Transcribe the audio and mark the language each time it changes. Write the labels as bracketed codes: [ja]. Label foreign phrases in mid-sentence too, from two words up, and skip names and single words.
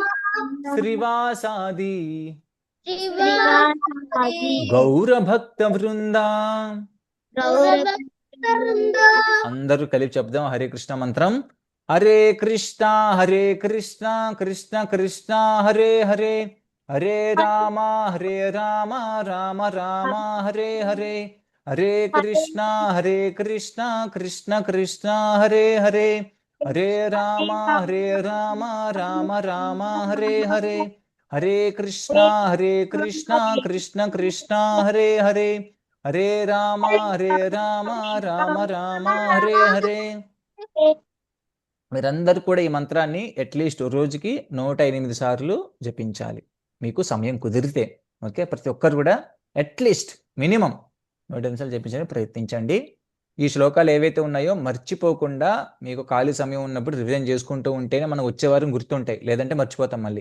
[sa] శ్రీవాసాది శ్రీవాసాది గౌరభక్త వృంద. గౌరవ [te] అందరూ కలిపి చెప్దాం హరే కృష్ణ మంత్రం. [sa] హరే కృష్ణ హరే కృష్ణ కృష్ణ కృష్ణ హరే హరే, హరే రామ రామ రామ హరే హరే, హరే కృష్ణ కృష్ణ కృష్ణ హరే హరే, హరే రామ రామ రామ హరే హరే, హరే కృష్ణ కృష్ణ కృష్ణ హరే హరే, హరే రామ రామ రామ హరే హరే. [te] మీరందరూ కూడా ఈ మంత్రాన్ని [en] at least [te] రోజుకి 108 సార్లు జపించాలి మీకు సమయం కుదిరితే. ఓకే, ప్రతి ఒక్కరు కూడా [en] at least minimum [te] 108 సార్లు జపించడానికి ప్రయత్నించండి. ఈ శ్లోకాలు ఏవైతే ఉన్నాయో మర్చిపోకుండా మీకు ఖాళీ సమయం ఉన్నప్పుడు రివిజన్ చేసుకుంటూ ఉంటేనే మనం వచ్చే వారం గుర్తుంటాయి, లేదంటే మర్చిపోతాం మళ్ళీ.